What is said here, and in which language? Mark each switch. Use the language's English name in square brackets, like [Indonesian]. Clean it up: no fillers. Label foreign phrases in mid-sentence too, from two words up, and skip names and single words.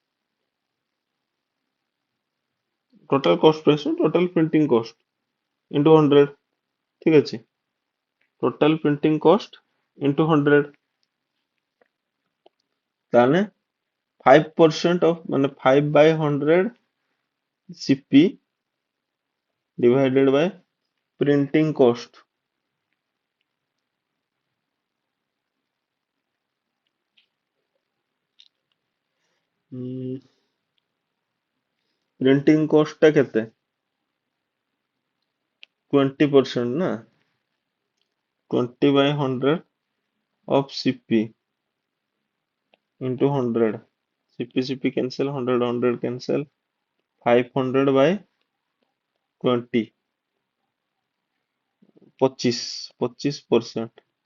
[English] total cost price total printing cost into 100, [Odia] ଠିକ ଅଛି। [English] total printing cost into 100, ତାହେଲେ 5% of ମାନେ 5/100 CP divided by printing cost। printing cost [Odia] ଟା କେତେ [English] 20% ना, 20/100 of CP into 100, CP cancel, 100 cancel, 500 by 20, 25%।